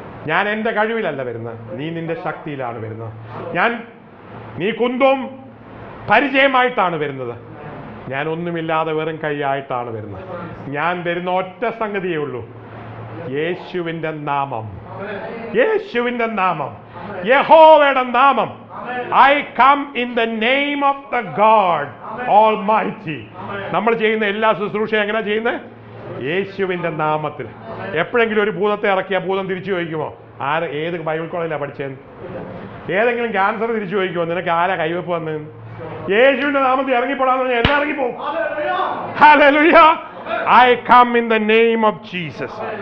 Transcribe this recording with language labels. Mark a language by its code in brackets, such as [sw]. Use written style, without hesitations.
[ml] ഞാൻ എൻ്റെ കഴിവിലല്ല വരുന്നത്, നീ നിന്റെ ശക്തിയിലാണ് വരുന്നത്. നീ കുന്തവും പരിചയമായിട്ടാണ് വരുന്നത്, ഞാൻ ഒന്നുമില്ലാതെ വെറും കൈയായിട്ടാണ് വരുന്നത്. ഞാൻ വരുന്ന ഒറ്റ സംഗതിയേ ഉള്ളൂ, യേശുവിൻ്റെ നാമം, യേശുവിൻ്റെ നാമം, യഹോവയുടെ നാമം. [en] I come in the name of the God Almighty. [ml] നമ്മൾ ചെയ്യുന്ന എല്ലാ ശുശ്രൂഷയും എങ്ങനെ ചെയ്യുന്നത്? യേശുവിൻ്റെ നാമത്തിൽ. എപ്പോഴെങ്കിലും ഒരു ഭൂതത്തെ ഇറക്കിയ ഭൂതം തിരിച്ചു ചോദിക്കുമോ? ഏത് ബൈബിൾ കോളേജിലാണ് പഠിച്ചതെന്ന്? ഏതെങ്കിലും ക്യാൻസർ തിരിച്ചു ചോദിക്കുമോ നിനക്ക് ആരാ കൈവെപ്പ് വന്നതെന്ന്? യേശുവിന്റെ നാമത്തിൽ ഇറങ്ങിപ്പോടാന്ന് പറഞ്ഞാൽ എല്ലാം ഇറങ്ങിപ്പോ. Hallelujah. [en] I come in the name of Jesus.